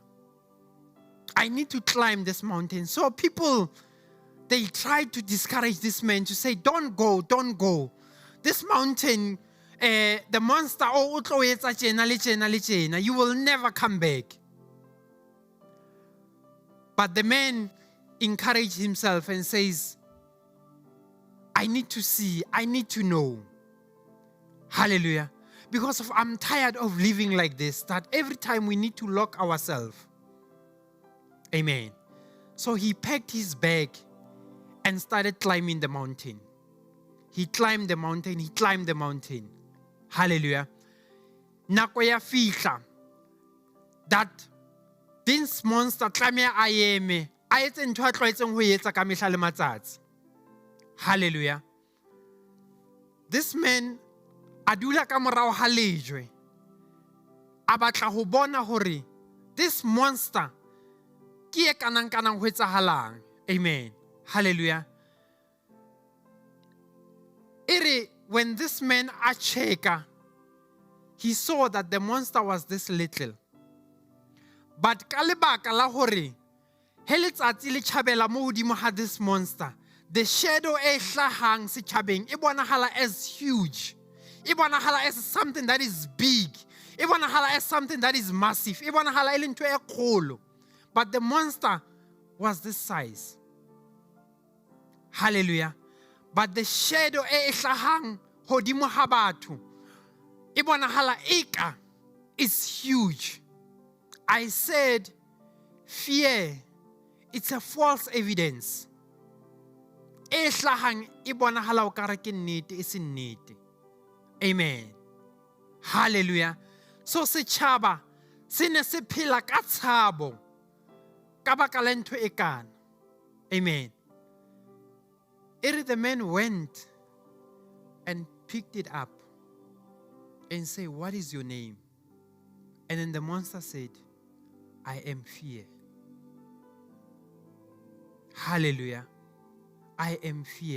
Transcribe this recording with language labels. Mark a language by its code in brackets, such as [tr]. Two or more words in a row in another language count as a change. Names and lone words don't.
[en] I need to climb this mountain. So people, they tried to discourage this man to say, don't go, don't go. This mountain, the monster, you will never come back. But the man encouraged himself and says, I need to see, I need to know. Hallelujah. Because I'm tired of living like this, that every time we need to lock ourselves. Amen. So he packed his bag and started climbing the mountain. He climbed the mountain, he climbed the mountain. Hallelujah. [st] Nako ya fihla [en] that this monster [st] tlameha a eme a etse ntho a tlwaetseng ho etsa ka mehla le matsatsi. [en] Hallelujah. This man [st] a dula ka morao ha lejwe a batla ho bona hore [en] this monster [st] ke e kanang ho etsahalang. [en] Amen. Hallelujah. When this man [st] a cheka, [en] he saw that the monster was this little. [st] But ka lebaka la hore he letsatsi le tjhabela mo hodimo ha [en] this monster, the shadow [st] e hlahang setjhabeng e bonahala [en] as huge. [st] E bonahala [en] as something that is big. [st] E bonahala [en] as something that is massive. [st] E bonahala e le ntho e kgolo. [en] But the monster was this size. [st] Hallelujah. [en] But the shadow [st] e hlahang hodimo ha batho e bonahala eka [en] is huge. I said fear, it's a false evidence. [st] E hlahang e bonahala o kare ke nnete e se nnete. [en] Amen. Hallelujah. [st] So setjhaba se ne se phela ka tshabo ka baka la ntho e kana. [en] Amen. The man went and picked it up and said, "What is your name?" And then the monster said, "I am fear." Hallelujah. I am fear.